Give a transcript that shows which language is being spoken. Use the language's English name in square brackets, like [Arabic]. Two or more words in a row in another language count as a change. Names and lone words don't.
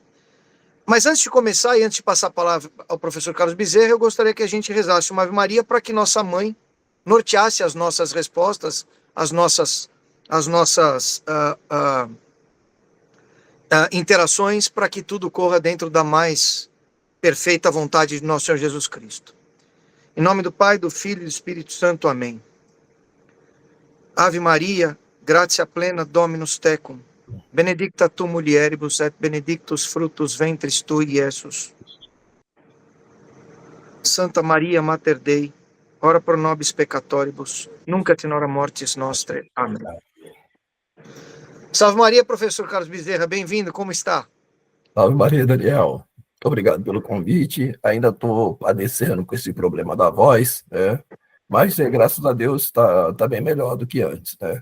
[Portuguese] Mas antes de começar e antes de passar a palavra ao professor Carlos Bezerra, eu gostaria que a gente rezasse uma Ave Maria para que nossa mãe norteasse as nossas respostas, as nossas interações, para que tudo corra dentro da mais perfeita vontade de nosso Senhor Jesus Cristo. Em nome do Pai, do Filho e do Espírito Santo. Amém. [Latin] Ave Maria, gratia plena, Dominus tecum, benedicta tu mulieribus et benedictus fructus ventris tui, Iesus. Santa Maria, Mater Dei, ora pro nobis peccatoribus, nunc et in hora mortis nostrae. [Portuguese] Amém. Salve Maria, professor Carlos Bezerra, bem-vindo, como está? Salve Maria, Daniel. Muito obrigado pelo convite. Ainda estou padecendo com esse problema da voz, né? Mas, graças a Deus, está bem melhor do que antes, né?